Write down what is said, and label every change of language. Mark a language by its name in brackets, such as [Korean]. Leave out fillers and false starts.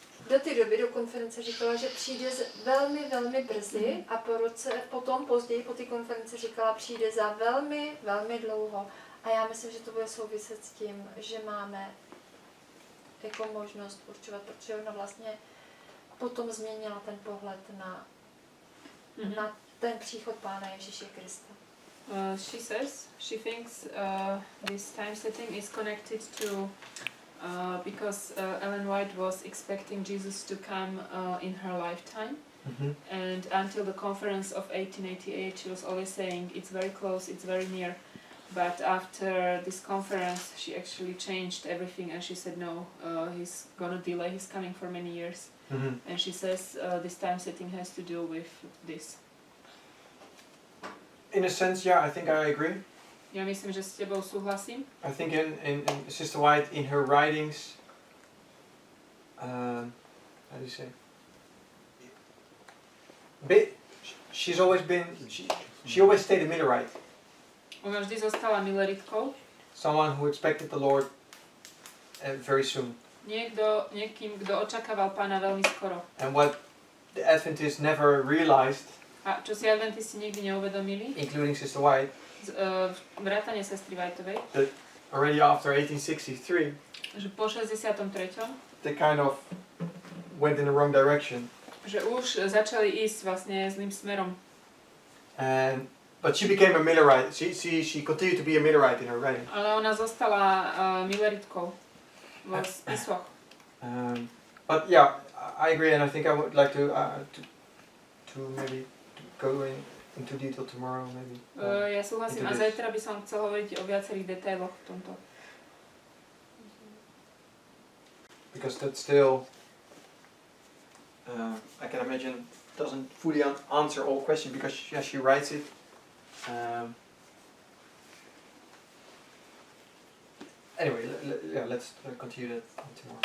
[Czech] Do té doby, do konference říkala, že přijde velmi brzy a potom později po té konferenci říkala, přijde za velmi dlouho. A já myslím, že to bude souviset s tím, že máme jako možnost určovat, protože ona vlastně potom změnila ten pohled na ten příchod Pána Ježíše Krista. [English] She says she thinks this time setting is connected to because Ellen White was expecting Jesus to come in her lifetime. Mm-hmm. And until the conference of 1888, she was always saying it's very close, it's very near. But after this conference, she actually changed everything and she said no, he's gonna delay, he's coming for many years. Mm-hmm. And she says this time setting has to do with this. In a sense, yeah, I think I agree. [Slovak] Ja myslím, že s tebou súhlasím. [English] I think in Sister White, in her writings, how do you say? She's always been, she always stayed a Millerite. [Slovak] Ona vždy zostala mileritkou. [English] Someone who expected the Lord very soon. [Slovak] Niekým, kto očakával Pána veľmi skoro. [English] And what the Adventists never realized, [Slovak] A čo si adventisti nikdy neuvedomili, [English] including Sister White, [Slovak] vrátane sestry Whiteovej, [English] already after 1863, [Slovak] že po 63. [English] they kind of went in the wrong direction. [Slovak] Že už začali ísť vlastne zlým smerom. [English] But she became a Millerite. She continued to be a Millerite in her writing. [Slovak] Ale ona zostala mileritkou vo spisoch. [English] But yeah, I agree, and I think I would like to maybe go into detail tomorrow, maybe. [Slovak] Ja súhlasím a zajtra by som chcel hovoriť o viacerých detailoch v tomto. [English] Because that still, I can imagine, doesn't fully answer all questions, because she writes it. Anyway, let's continue that tomorrow.